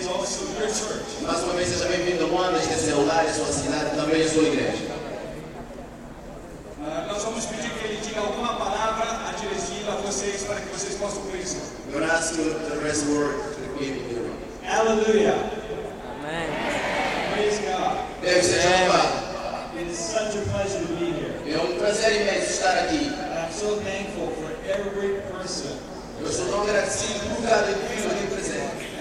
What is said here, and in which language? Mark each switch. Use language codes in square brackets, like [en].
[pt] Mais uma vez, seja bem-vindo a Luanda, este é seu lugar, a sua cidade, também a sua igreja. Nós vamos pedir que ele diga alguma palavra adversiva a vocês para que vocês possam conhecer. [en] We're going to ask you the rest word to the people. Hallelujah. [pt] Amém. [en] Praise God. [pt] Deus seja louvado. [en] It is such a pleasure to be here. [pt] É prazer imenso estar aqui. [en] I'm so thankful for every person [pt] Eu sou tão agradecido por cada indivíduo aqui presente.